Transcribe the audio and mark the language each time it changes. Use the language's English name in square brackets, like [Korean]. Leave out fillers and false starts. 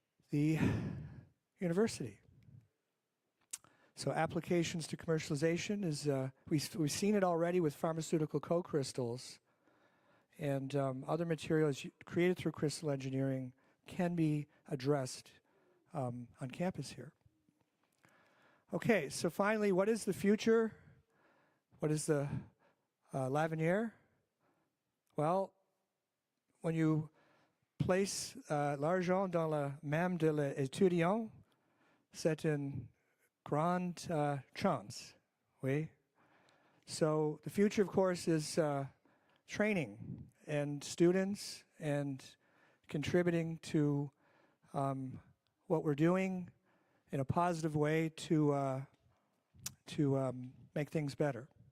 [English] the university. So applications to commercialization is, we've seen it already with pharmaceutical co-crystals, and other materials created through crystal engineering can be addressed on campus here. Okay, so finally, what is the future? What is the l'avenir? Well, when you place [French] l'argent dans la main de l'étudiant, c'est une grande chance. Oui. [English] So the future, of course, is training and students and contributing to what we're doing in a positive way to make things better.